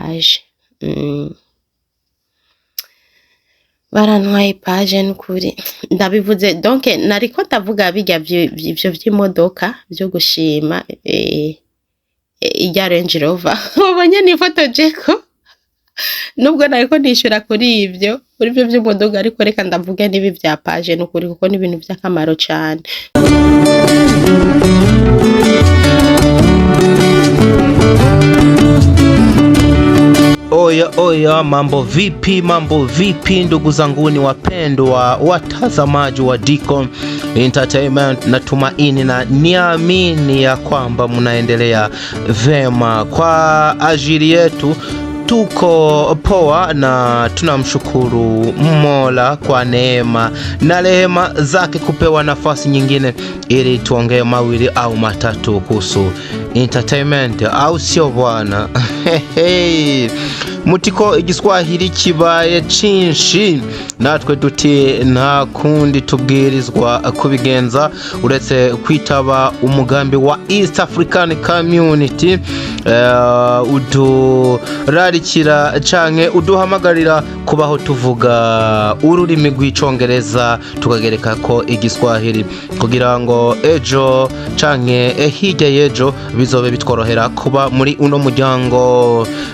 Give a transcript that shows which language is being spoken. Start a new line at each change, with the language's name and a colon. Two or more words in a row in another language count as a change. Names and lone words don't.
Rundi: page n'ukuri ndabivuze donc nariko ndavuga bijya ivyo vy'imodoka byo gushima irya Range Rover ubonye nifotoje ko nubwo nariko nishura kuri ivyo by'imodoka ariko reka ndavuge nibi vya page n'ukuri kuko ni ibintu by'akamaro cyane. Oya,
Swahili: mambo vipi ndugu zanguni wapendwa watazamaji wa Diko Entertainment, natumaini na niamini ya kwamba mnaendelea vema. Kwa ajili yetu tuko poa na tunamshukuru Mola kwa neema na rehema zake kupewa nafasi nyingine ili tuongee mawili au matatu kuhusu entertainment, au sio bwana?
Rundi: Mutiko igiswahili kibaye cinshi natwe duti nta kundi tubwirizwa kubigenza uretse kwitaba umugambi wa East African Community udurarikira canke uduhamagarira kubaho tuvuga ururimi rw'icongereza tukagereka ko igiswahili kugira ngo ejo canke hirya y'ejo bizobe bitworohera kuba muri uno muryango